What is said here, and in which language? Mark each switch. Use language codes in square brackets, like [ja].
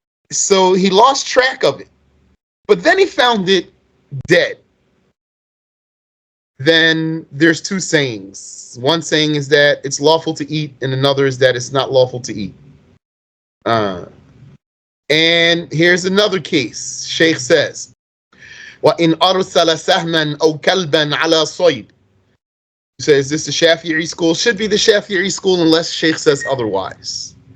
[en] So he lost track of it. But then he found it dead. Then there's two sayings. One saying is that it's lawful to eat, and another is that it's not lawful to eat. And here's another case. Sheikh says, [ar] وَإِنْ أَرْسَلَ سَهْمًا أَوْ كَلْبًا عَلَى صَيْدٍ. [en] He says, is this the Shafi'i school? Should be the Shafi'i school unless Sheikh says otherwise.